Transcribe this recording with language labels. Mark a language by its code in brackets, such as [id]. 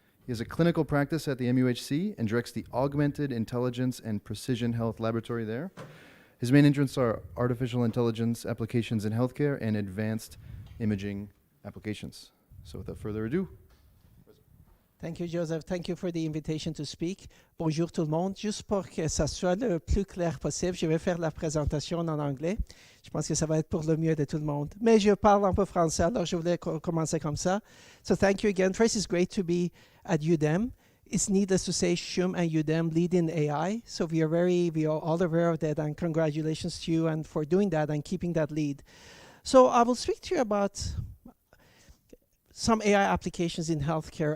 [en] He has a clinical practice at the MUHC and directs the Augmented Intelligence and Precision Health Laboratory there. His main interests are artificial intelligence applications in healthcare and advanced imaging applications. So without further ado. Thank you, Joseph. Thank you for the invitation to speak. [fr] Bonjour tout le monde. Juste pour que ça soit le plus clair possible, je vais faire la présentation en anglais. Je pense que ça va être pour le mieux de tout le monde. Mais je parle un peu français, alors je voulais commencer comme ça. [en] So thank you again. First, it's great to be at UDEM. It's needless to say, Shum and UDEM lead in AI. So we are all aware of that, and congratulations to you and for doing that and keeping that lead. So I will speak to you about some AI applications in healthcare.